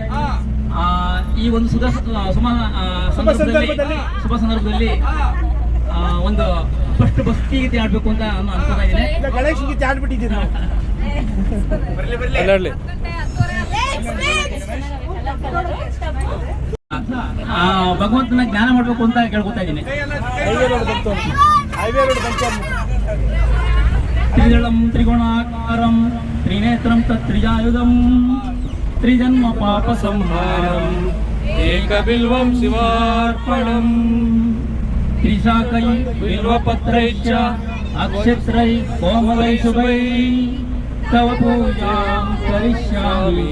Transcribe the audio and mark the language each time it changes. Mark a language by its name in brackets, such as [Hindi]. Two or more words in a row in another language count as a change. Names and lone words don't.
[Kannada] ಈ ಒಂದು ಶುಭ ಸಂದರ್ಭದಲ್ಲಿ ಒಂದು ಫಸ್ಟ್ ಭಕ್ತಿ ಗೀತೆ ಆಡ್ಬೇಕು ಅಂತ ನಾನು ಅನ್ಕೋತಾ ಇದ್ದೀನಿ. ಗಣೇಶ ಗೀತೆ ಆಡ್ಬಿಟ್ಟಿದ್ದೀನಿ ನಾವು. ಭಗವಂತನ ಜ್ಞಾನ ಮಾಡ್ಬೇಕು ಅಂತ ಕೇಳ್ಕೊತಾ ಇದ್ದೀನಿ. [Sanskrit] ತ್ರಿದಳಂ ತ್ರಿಗುಣಾಕಾರಂ ತ್ರಿನೇತ್ರಂ ತತ್ರಿಜಾಯುಧಂ ತ್ರಿಜನ್ಮ ಪಾಪ ಸಂಹಾರಂ ಏಕಬಿಲ್ವಂ ಶಿವಾರ್ಪಣಂ ತ್ರಿಶಾಕೈ ಬಿಲ್ವಪತ್ರೈಶ್ಚ ಅಕ್ಷತ್ರೈ ಕೋಮಲೈ ಶುಭೈ ತವ ಪೂಜಾಂ ಕರಿಷ್ಯಾಮಿ